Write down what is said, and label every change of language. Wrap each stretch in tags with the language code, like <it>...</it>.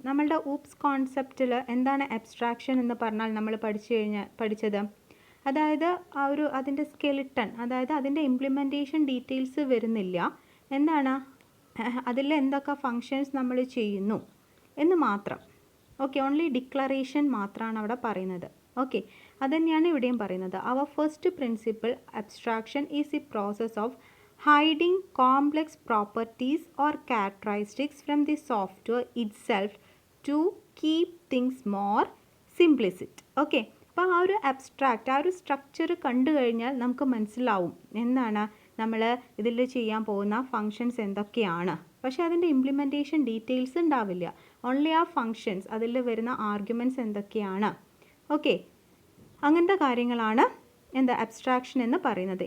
<ml>നമ്മളുടെ ഊപ്സ് കോൺസെപ്റ്റിൽ എന്താണ് അബ്സ്ട്രാക്ഷൻ എന്ന് പറഞ്ഞാൽ നമ്മൾ പഠിച്ചത്, അതായത് ആ ഒരു അതിൻ്റെ സ്കെലിട്ടൺ, അതായത് അതിൻ്റെ ഇംപ്ലിമെൻറ്റേഷൻ ഡീറ്റെയിൽസ് വരുന്നില്ല, എന്താണ് അതിൽ എന്തൊക്കെ ഫങ്ഷൻസ് നമ്മൾ ചെയ്യുന്നു എന്ന് മാത്രം. ഓക്കെ, ഓൺലി ഡിക്ലറേഷൻ മാത്രമാണ് അവിടെ പറയുന്നത്. ഓക്കെ, അതുതന്നെയാണ് ഇവിടെയും പറയുന്നത്.</ml> <en>അവർ first principle abstraction is the process of hiding complex properties or characteristics from the software itself to keep things more simplistic.</en> <ml>Okay, അപ്പോൾ ആ ഒരു അബ്സ്ട്രാക്റ്റ്, ആ ഒരു സ്ട്രക്ചർ കണ്ടു കഴിഞ്ഞാൽ നമുക്ക് മനസ്സിലാവും എന്താണ് നമ്മൾ ഇതിൽ ചെയ്യാൻ പോകുന്ന ഫങ്ഷൻസ് എന്തൊക്കെയാണ്. പക്ഷേ അതിൻ്റെ ഇംപ്ലിമെൻറ്റേഷൻ ഡീറ്റെയിൽസ് ഉണ്ടാവില്ല. ഓൺലി ആ ഫങ്ഷൻസ്, അതിൽ വരുന്ന ആർഗ്യുമെൻറ്റ്സ് എന്തൊക്കെയാണ്. ഓക്കെ, അങ്ങനത്തെ കാര്യങ്ങളാണ് എന്താ അബ്സ്ട്രാക്ഷൻ എന്ന് പറയുന്നത്.</ml>